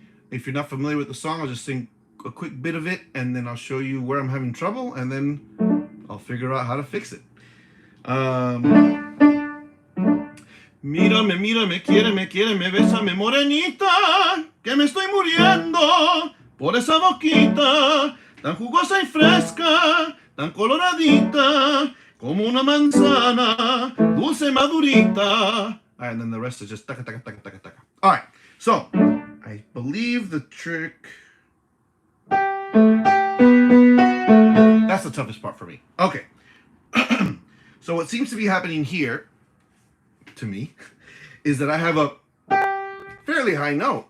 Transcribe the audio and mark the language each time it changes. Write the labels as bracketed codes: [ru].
[en] If you're not familiar with the song, I'll just sing a quick bit of it, and then I'll show you where I'm having trouble, and then I'll figure out how to fix it. [es] Mírame, mírame, quiéreme, quiéreme, bésame, morenita, que me estoy muriendo por esa boquita, tan jugosa y fresca, tan coloradita, como una manzana, dulce madurita. [en] All right, and then the rest is just taka, taka, taka, taka, taka. All right, so I believe the trick. That's That's the toughest part for me. Okay. So what seems to be happening here, to me, is that I have a fairly high note.